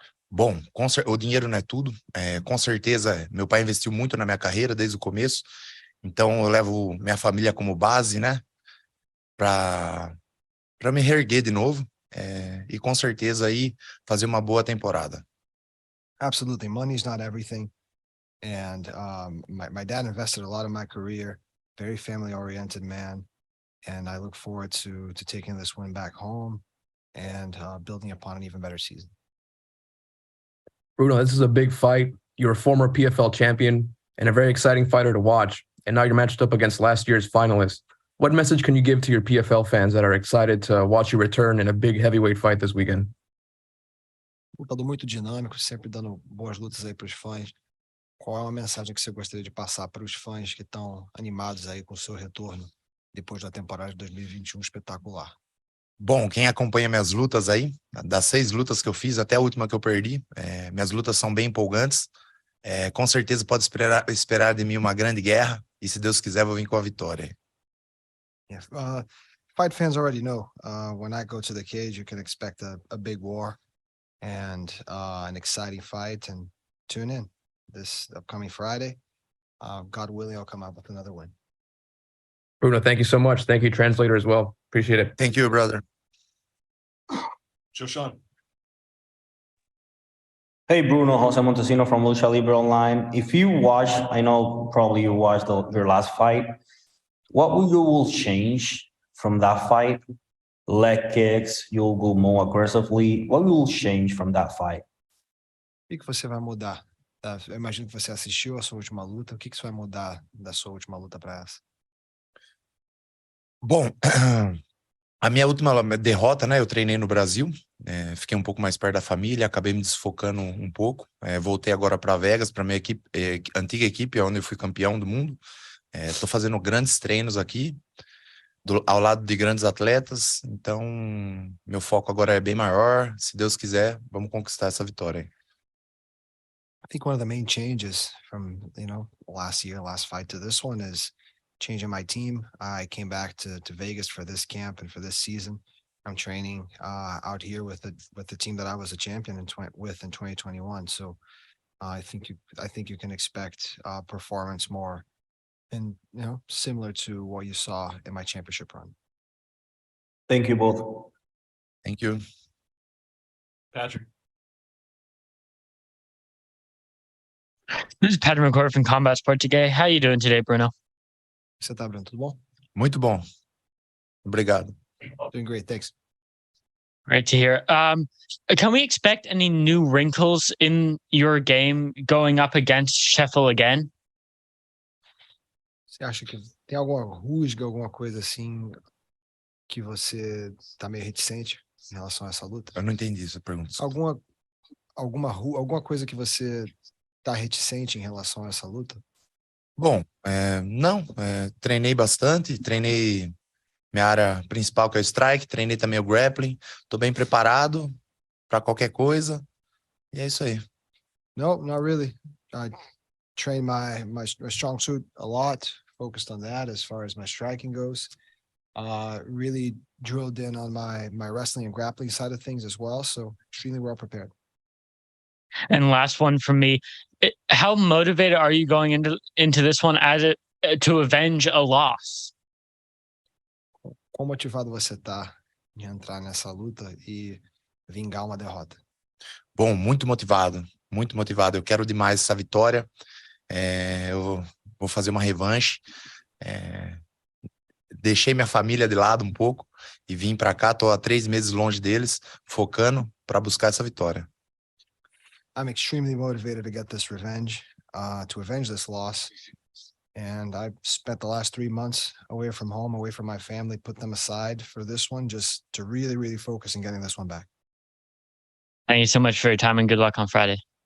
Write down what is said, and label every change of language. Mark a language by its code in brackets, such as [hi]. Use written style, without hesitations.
[pt] Bom, o dinheiro não é tudo. Com certeza, meu pai investiu muito na minha carreira desde o começo. Então, eu levo minha família como base, né? Para me reerguer de novo. E com certeza aí fazer uma boa temporada. [en] Absolutely. Money's not everything. And my dad invested a lot of my career, very family-oriented man. And I look forward to taking this win back home and building upon an even better season. Bruno, this is a big fight. You're a former PFL champion and a very exciting fighter to watch. And now you're matched up against last year's finalist. What message can you give to your PFL fans that are excited to watch you return in a big heavyweight fight this weekend? [pt] Lutador muito dinâmico, sempre dando boas lutas aí para os fãs. Qual é uma mensagem que você gostaria de passar para os fãs que estão animados aí com o seu retorno depois da temporada de 2021 espetacular? Bom, quem acompanha minhas lutas aí, das 6 lutas que eu fiz até a última que eu perdi, minhas lutas são bem empolgantes. Com certeza pode esperar de mim uma grande guerra e, se Deus quiser, vou vir com a vitória. [en] Yeah. Fight fans already know when I go to the cage, you can expect a big war and an exciting fight, and tune in this upcoming Friday. God willing, I'll come out with another win. Bruno, thank you so much. Thank you, translator, as well. Appreciate it. Thank you, brother. Joshan. Hey, Bruno, Jose Montesino from Lucha Libre Online. If you watch, I know probably you watched your last fight. What you will change from that fight? Leg kicks, you'll go more aggressively. What will change from that fight? [pt] O que você vai mudar? Eu imagino que você assistiu a sua última luta. O que você vai mudar da sua última luta para essa? Bom, A minha última derrota, né? Eu treinei no Brasil, fiquei um pouco mais perto da família, acabei me desfocando um pouco. Voltei agora para Vegas, para minha equipe, antiga equipe, onde eu fui campeão do mundo. Estou fazendo grandes treinos aqui, ao lado de grandes atletas. Então, meu foco agora é bem maior. Se Deus quiser, vamos conquistar essa vitória aí. [en] I think one of the main changes from, last year, last fight to this one is changing my team. I came back to Vegas for this camp and for this season. I'm training out here with the team that I was a champion in 2021. So I think you can expect performance more and similar to what you saw in my championship run. Thank you both. Thank you. Patrick. This is Patrick McCord from Combat Sport today. How are you doing today, Bruno? [pt] Você tá, Bruno? Tudo bom? Muito bom. Obrigado. [en] Doing great. Thanks. Great to hear. Can we expect any new wrinkles in your game going up against Scheffel again? [pt] Você acha que tem alguma rusga, alguma coisa assim que você tá meio reticente em relação a essa luta? Eu não entendi essa pergunta. Alguma coisa que você tá reticente em relação a essa luta? Bom, não, treinei bastante, treinei minha área principal, que é o strike, treinei também o grappling, tô bem preparado para qualquer coisa, e é isso aí. [en] No, not really. I train my strong suit a lot, focused on that as far as my striking goes. Really drilled in on my wrestling and grappling side of things as well, so extremely well prepared. And last one from me. How motivated are you going into this one to avenge a loss? [pt] Quão motivado você tá em entrar nessa luta e vingar uma derrota? Bom, muito motivado, muito motivado. Eu quero demais essa vitória. Eu vou fazer uma revanche. Deixei minha família de lado um pouco e vim para cá. Tô há 3 meses longe deles, focando para buscar essa vitória. [en] I'm extremely motivated to get this revenge, to avenge this loss. And I spent the last 3 months away from home, away from my family, put them aside for this one, just to really, really focus on getting this one back. Thank you so much for your time and good luck on Friday.